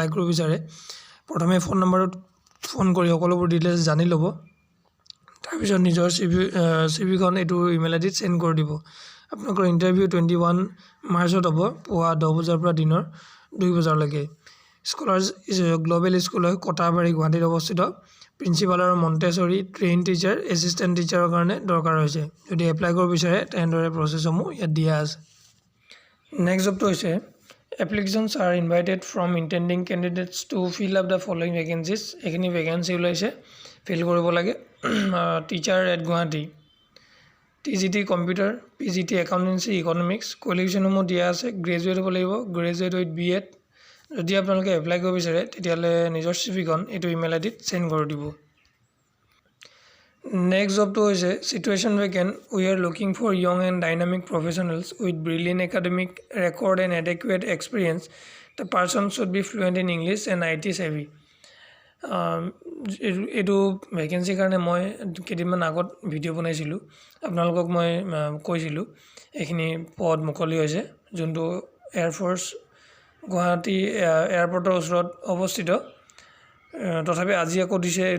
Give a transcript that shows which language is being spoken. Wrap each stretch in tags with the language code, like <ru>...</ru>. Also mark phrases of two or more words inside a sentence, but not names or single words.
<as>কৰিব বিচাৰে প্ৰথমে ফোন নম্বৰত ফোন কৰি সকলোবোৰ ডিটেইলছ জানি ল'ব তাৰপিছত নিজৰ CVখন এইটো</as> <en>email ID</en> <as>সেন্ড কৰি দিব আপোনালোকৰ ইণ্টাৰভিউ 21 মাৰ্চত হ'ব পুৱা 10 বজাৰ পৰা দিনৰ 2 বজালৈকে স্কলাৰ্ছ গ্লোবেল স্কুল হয় কটাবাৰী গুৱাহাটীত অৱস্থিত প্ৰিন্সিপাল আৰু</as> <en>Montessori trained teacher assistant teacher</en> <as>কাৰণে দৰকাৰ হৈছে যদি এপ্লাই কৰিব বিচাৰে তেনেদৰে প্ৰচেছসমূহ ইয়াত দিয়া আছে নেক্সট জবটো হৈছে</as> <en>applications are invited from intending candidates to fill up the following vacancies</en> <as>এখিনি ভেকেন্সি ওলাইছে ফিল কৰিব লাগে</as> <en>teacher at</en> <as>গুৱাহাটী</as> <en>TGT computer PGT accountancy economics</en> <as>কোৱালিফিকেশ্যনসমূহ দিয়া আছে গ্ৰেজুৱেট হ'ব লাগিব</as> <en>graduate with BEd</en> <as>যদি আপোনালোকে এপ্লাই কৰিব বিচাৰে তেতিয়াহ'লে নিজৰ CVখন এইটো</as> <en>email ID</en> <as>সেন্ড কৰি দিব নেক্সট জবটো হৈছে</as> <en>situation vacant we are looking for young and dynamic professionals with brilliant academic record and adequate experience the person should be fluent in English and IT savvy</en> <as>এইটো ভেকেন্সিৰ কাৰণে মই কেইদিনমান আগত ভিডিঅ' বনাইছিলোঁ আপোনালোকক মই কৈছিলোঁ এইখিনি পদ মুকলি হৈছে যোনটো এয়াৰফ'ৰ্চ গুৱাহাটী এয়াৰপৰ্টৰ ওচৰত অৱস্থিত তথাপি আজি আকৌ দিছে এইটো</as>